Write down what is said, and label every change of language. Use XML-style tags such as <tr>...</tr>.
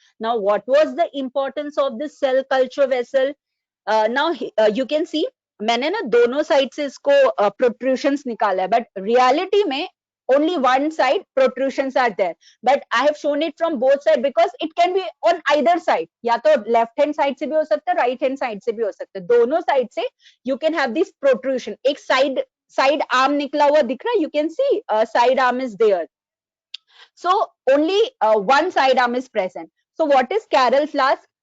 <en>Now, what was the importance of this cell culture vessel? Now you can see</en> <hi>मैंने ना दोनों side से इसको प्रोट्रूशंस निकाला है,</hi> <en>But reality में only one side protrusions are there, but I have shown it from both sides because it can be on either side.</en> <hi>या तो left hand side से भी हो सकता है, right hand side से भी हो सकता है. दोनों साइड से</hi> <en>you can have this protrusion.</en> <hi>एक side arm निकला हुआ दिख रहा है,</hi> <en>you can see side arm is there. So only one side arm is present. So what is Carroll flask?</en>